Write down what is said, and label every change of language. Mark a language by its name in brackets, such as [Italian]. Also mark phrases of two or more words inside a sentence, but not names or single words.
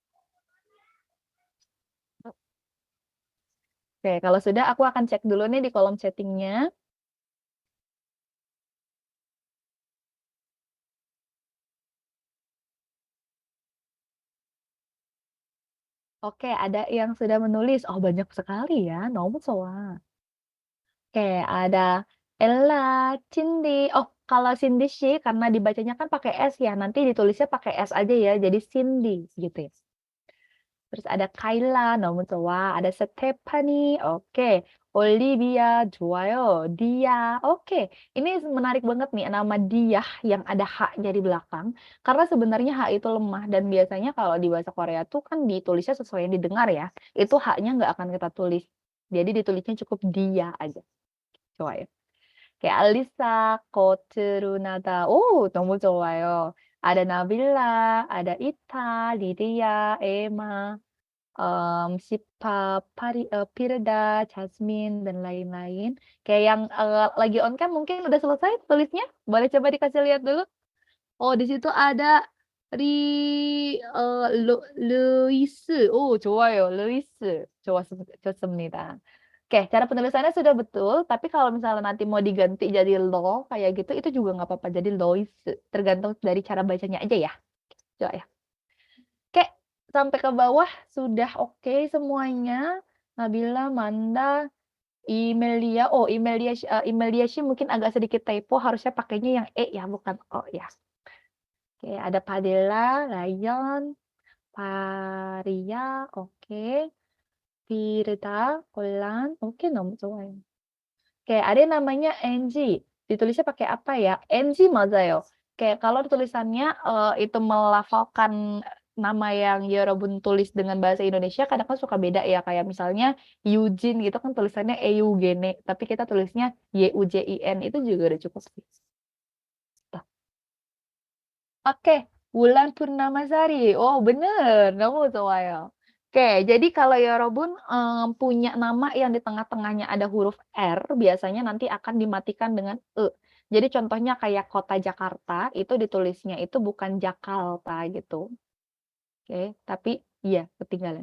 [Indonesian] Oke, kalau sudah aku akan cek dulu nih di kolom chatting-nya. Oke, ada yang sudah menulis. Oh, banyak sekali ya. [Korean] 너무 좋아. [Indonesian] Oke, ada Ella, Cindy. Oh, kalau Cindy sih karena dibacanya kan pakai S ya. Nanti ditulisnya pakai S aja ya. Jadi Cindy gitu ya. Terus ada Kayla, [Korean] 너무 좋아. [Indonesian] Ada Stephanie. Oke. Olivia, 좋아요. Dia. Oke. Ini menarik banget nih nama dia yang ada H-nya di belakang. Karena sebenarnya H itu lemah dan biasanya kalau di bahasa Korea tuh kan ditulisnya sesuai yang didengar ya. Itu H-nya nggak akan kita tulis. Jadi ditulisnya cukup dia aja. Coba ya. Kayak Alisa, Kotrunada. [Korean] Oh, 너무 좋아요. [Indonesian] Ada Nabila, ada Ita, Lydia, Emma, Sipa, Pirda, Jasmine, dan lain-lain. Kayak yang lagi [English] on cam [Indonesian] mungkin udah selesai tulisnya. Boleh coba dikasih lihat dulu. Oh, di situ ada 루이스. Oh, 좋아요. 루이스. [Korean] 좋습니다. [Indonesian] Oke, cara penulisannya sudah betul, tapi kalau misalnya nanti mau diganti jadi lo kayak gitu, itu juga nggak apa-apa. Jadi Lois, tergantung dari cara bacanya aja ya. Coba ya. Oke, sampai ke bawah sudah oke semuanya. Nabila, Manda, Imelia. Oh, Imelia sih mungkin agak sedikit typo, harusnya pakainya yang E ya, bukan O ya. Oke, ada Padilla, Rayon, Paria, oke. Firda, Kolan, oke, [Korean] 너무 좋아요. [Indonesian] Oke, ada yang namanya Angie. Ditulisnya pakai apa ya? [Korean] Angie 맞아요. [Indonesian] Kayak kalau tulisannya itu melafalkan nama yang Yorobun tulis dengan bahasa Indonesia kadang kan suka beda ya. Kayak misalnya Eugene gitu kan tulisannya Eugene, tapi kita tulisnya Yujin itu juga udah cukup sih. Tuh. Oke, Wulan Purnamasari. Oh, bener. [Korean] 너무 좋아요. [Indonesian] Oke, jadi kalau Yorobun punya nama yang di tengah-tengahnya ada huruf R, biasanya nanti akan dimatikan dengan E. Jadi contohnya kayak kota Jakarta, itu ditulisnya itu bukan Jakarta gitu. Oke, tapi iya ketinggalan.